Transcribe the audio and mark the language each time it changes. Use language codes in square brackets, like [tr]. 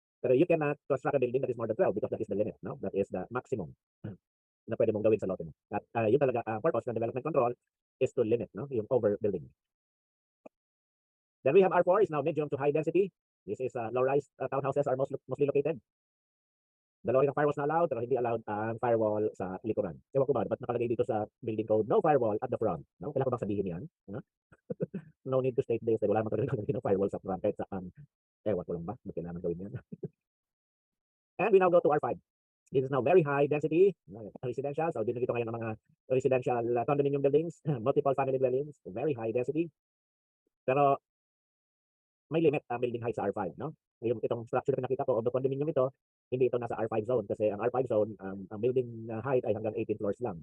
[en] Pero you cannot construct a building that is more than 12 because that is the limit, no? That is the maximum [tl] na pwede mong gawin sa lote mo. At yun talaga, ang purpose ng development control [en] is to limit, [tl] no? Yung overbuilding. [en] Then we have R4 is now medium to high density. This is low-rise townhouses are mostly located. [tl] Dalawa rin ang firewalls na allowed, pero hindi allowed ang firewall sa likuran. Ewan ko ba, ba't nakalagay dito sa building code, [en] no firewall at the front? [tl] No? Kailangan ko bang sabihin yan? [en] No need to state this. [tl] Wala naman talaga ng firewall sa front kahit saan. Ewan ko lang ba? Ba't kailangan gawin yan? [en] And we now go to R5. This is now very high density, residential. [tl] So, dito ngayon ng mga residential condominium buildings, [en] multiple family dwellings, very high density. [tl] Pero, may limit ang building height sa R5, no? Itong structure na nakita ko [en] of the condominium [tl] ito, hindi ito nasa R5 zone kasi ang R5 zone, ang building height ay hanggang 18 floors lang.